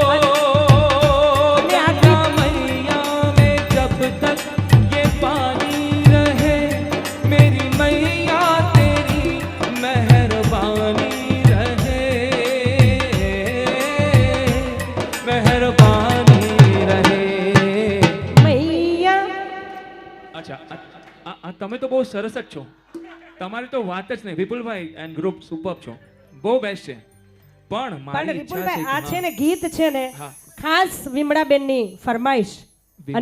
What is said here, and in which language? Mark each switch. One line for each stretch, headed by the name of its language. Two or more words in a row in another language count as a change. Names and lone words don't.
Hindi: मैया मैया में जब तक ये पानी रहे मेरी मैया तेरी मेहरबानी रहे मेहरबानी रहे મૈયા
Gujarati: અચ્છા તમે તો બહુ સરસ જ છો તમારી તો વાત જ નહીં વિપુલભાઈ એન્ડ ગ્રુપ સુપર છો બહુ બેસ્ટ છે પણ પણ મારી ઈચ્છા વિપુલભાઈ આ છે છે ને ગીત છે ને હા. ખાસ વિમળાબેનની ફરમાઈશ અને